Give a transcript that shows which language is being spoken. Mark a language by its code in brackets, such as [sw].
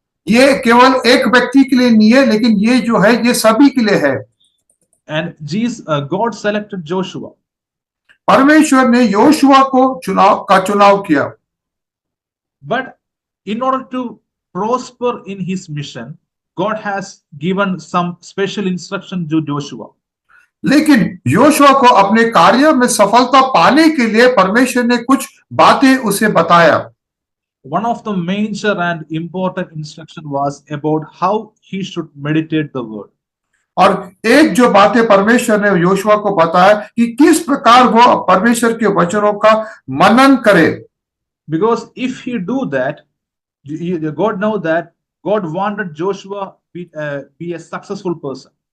[hi] ये केवल एक व्यक्ति के लिए नहीं है, लेकिन ये जो है ये सभी के लिए है. [en] And God selected Joshua. [hi] परमेश्वर ने योशुआ को चुनाव किया. [en] But in order to prosper in his mission, God has given some special instruction to Joshua. [hi] लेकिन योशुआ को अपने कार्य में सफलता पाने के लिए परमेश्वर ने कुछ बातें उसे बताया. [en] One of the major and important instruction was about how he should meditate the word. [hi] और एक जो बातें परमेश्वर ने योशुआ को बताया कि किस प्रकार वो परमेश्वर के वचनों का मनन करे. [en] Because if he do that, God knows that God wanted Joshua be a successful person.